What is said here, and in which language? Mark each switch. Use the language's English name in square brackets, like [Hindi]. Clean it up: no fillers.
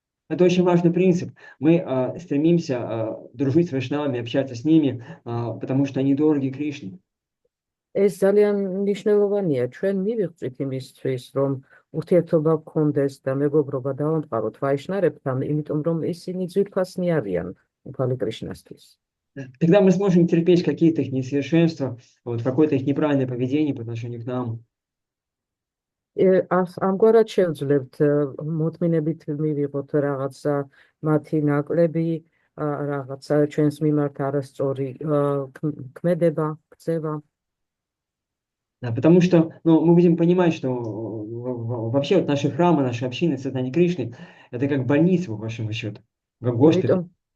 [Russian] Это очень важный принцип. Мы стремимся дружить с вайшнавами, общаться с ними, потому что они дороги Кришне. [Georgian] ეს ძალიან მნიშვნელოვანია. ჩვენ მივიღწვით იმისთვის, რომ ურთიერთობა გქონდეს და მეგობრობა დავამყაროთ ვაიშნავებთან, იმიტომ რომ ისინი ძვირფასნი არიან უფალი კრიშნასთვის. [Russian] Тогда мы сможем терпеть какие-то их несовершенства, какое-то их неправильное поведение по отношению к нам. [Georgian] ამგვარად შევძლებთ მოთმინებით მივიღოთ რაღაცა მათი ნაკლები, რაღაცა ჩვენს მიმართ არასწორი ქმედება, ქცევა. [Russian] Да, потому что мы будем понимать, что вообще наши храмы, наши общины, Сатани Кришны, это как больница, по большому счету, как госпиталь.